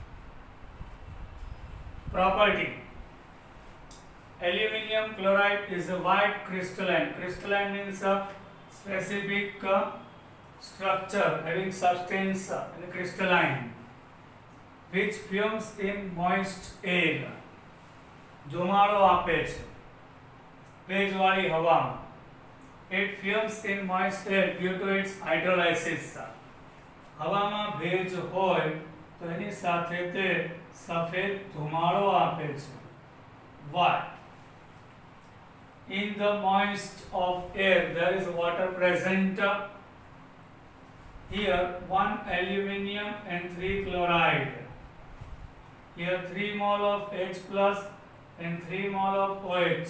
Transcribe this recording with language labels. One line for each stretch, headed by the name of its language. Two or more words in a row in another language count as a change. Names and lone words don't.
English: Property: aluminium chloride is a white crystalline. Crystalline means a specific structure having substance in crystalline, which fumes in moist air.
Gujarati: ધુમાડો આપે છે ભેજવાળી હવામાં.
English: It fumes in moist air due to its hydrolysis.
Gujarati: હવામાં ભેજ હોય તો એની સાથે તે સફેદ ધુમાડો આપે છે.
English: Why? In the moist of air there is water present. Here 1 aluminium and 3 chloride. Here 3 mole of H plus and 3 mole of OH.